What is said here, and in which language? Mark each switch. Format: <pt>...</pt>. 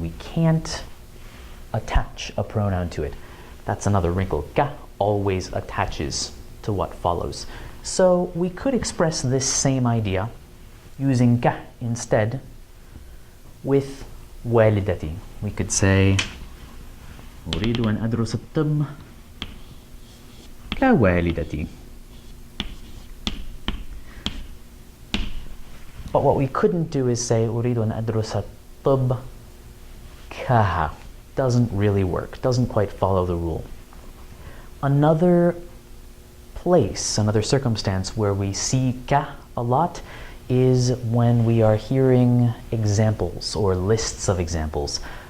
<en>We can't attach a pronoun to it. That's another wrinkle. Ka always attaches to what follows. So we could express this same idea using ka instead with</en> <ar>والدتي.</ar> <en>We could say</en> <ar>أريد أن أدرس الطب كوالدتي.</ar> <en>But what we couldn't do is say</en> <ar>أريد أن أدرس الطب كها.</ar> <en>Doesn't really work, doesn't quite follow the rule. Another place, another circumstance where we see ka a lot is when we are hearing examples or lists of examples.</en>